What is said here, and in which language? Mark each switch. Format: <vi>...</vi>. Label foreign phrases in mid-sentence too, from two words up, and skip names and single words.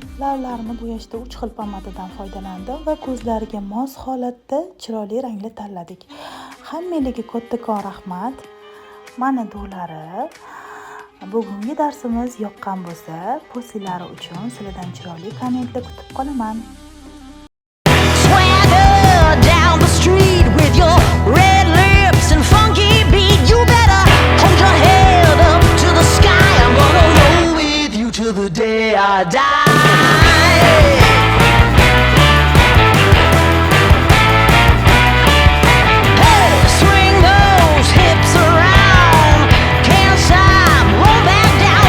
<uz>Lavlarini bo'yashda 3 xil pomadadan foydalandim va ko'zlariga mos holatda chiroyli ranglar tanladik. Hammangizga kattakon rahmat. Mana do'lari. Bugungi darsimiz yoqqan bo'lsa, postlari uchun sizlardan chiroyli kommentlar kutib qolaman.</uz> <en>Red lips and funky beat, you better hold your head up to the sky. I'm gonna roll with you till the day I die. Hey, swing those hips around, can't stop, roll back down.</en>